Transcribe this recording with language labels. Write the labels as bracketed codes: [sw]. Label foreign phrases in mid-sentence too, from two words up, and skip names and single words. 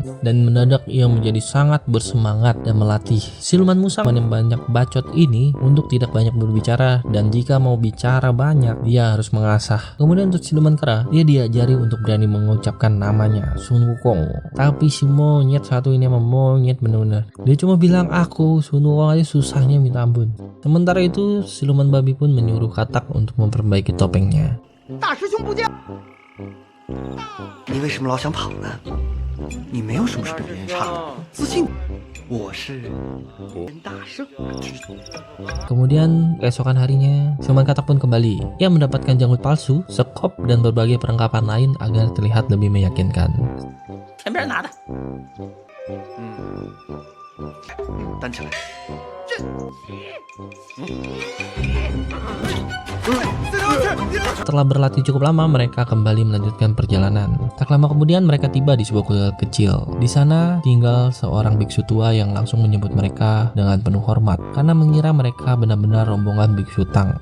[id] Dan mendadak ia menjadi sangat bersemangat dan melatih siluman musang yang banyak bacot ini untuk tidak banyak berbicara, dan jika mau bicara banyak dia harus mengasah. Kemudian untuk siluman kera, dia diajari untuk berani mengucapkan namanya Sun Wukong. Tapi si monyet satu ini emang monyet bener-bener. Dia cuma bilang aku Sun Wukong aja susahnya minta ampun. Sementara itu siluman babi pun menyuruh katak untuk memperbaiki topengnya. [zh] 大师兄不见，你为什么老想跑呢？你没有什么是表现差的，自信。我是大圣。 [id] Kemudian keesokan harinya, siluman katak pun kembali. Ia mendapatkan janggut palsu, sekop, dan berbagai perlengkapan lain agar terlihat lebih meyakinkan. [zh] 前边拿的，担起来。 [id] Setelah berlatih cukup lama, mereka kembali melanjutkan perjalanan. Tak lama kemudian mereka tiba di sebuah kuil kecil. Di sana tinggal seorang biksu tua yang langsung menyebut mereka dengan penuh hormat karena mengira mereka benar-benar rombongan biksu Tang.